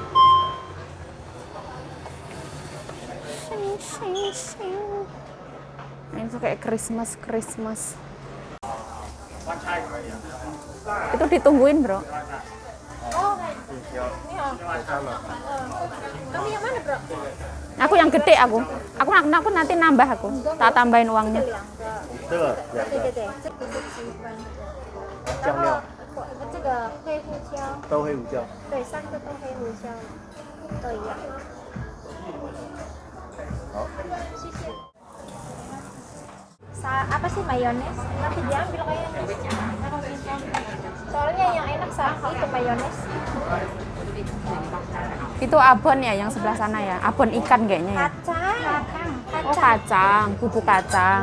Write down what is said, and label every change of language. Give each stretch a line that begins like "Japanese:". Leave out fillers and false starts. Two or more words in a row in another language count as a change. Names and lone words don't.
Indonesian: Ini tuh kayak Christmas. Itu ditungguin bro. Oh, ini oh. Kamu yang mana bro? Aku yang gede aku nanti nambah aku. Tak tambahin uangnya.
Chinese: 这个两个对对对，这个是喜欢的。酱料这个黑胡椒，都黑胡椒。对，三个都黑胡椒，都一样。好，
Indonesian: 谢谢。Apa sih mayones? Nanti diambil kayaknya. Soalnya yang enak sama itu mayones. Itu abon ya yang sebelah sana ya. Abon ikan kayaknya ya. Kacang. Oh kacang, bubuk kacang.